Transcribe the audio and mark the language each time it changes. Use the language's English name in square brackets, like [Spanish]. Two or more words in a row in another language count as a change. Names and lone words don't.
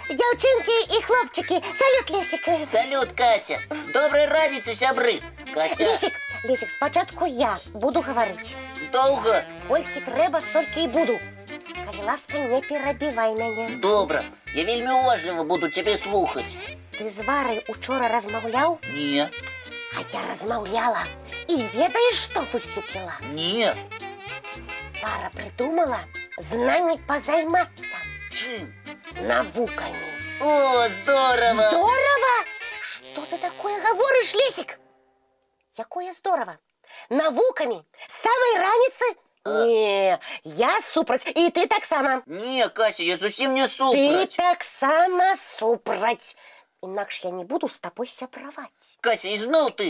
[Belarusian] Дзяўчынкі і хлопчики, салют, Лесик. Салют, Кася. Доброй раніцы, сябры. Кася. [Russian] Лесик, спочатку я буду говорить. Долго? [Belarusian] Колькі трэба, столькі і буду. Калі ласка, не перабівай мяне. Добра. Я вельмі уважліва буду цябе слухаць. Ты з Варай учора размаўляў? Не. А я размаўляла. І ведаеш, што высветліла? Не. Вара придумала з намі позаймацца. Чым? Навукамі. [Russian] О, здорово! Здорово? Что ты такое говоришь, Лесик? [Belarusian] Якое здорово? Навукамі? [Russian] С самой раніцы? [Belarusian] Не, я супраць, і ты таксама. Не, Кася, я зусім не супраць. Ты таксама супраць. Інакш я не буду з табой сябраваць. Кася, ізноў ты.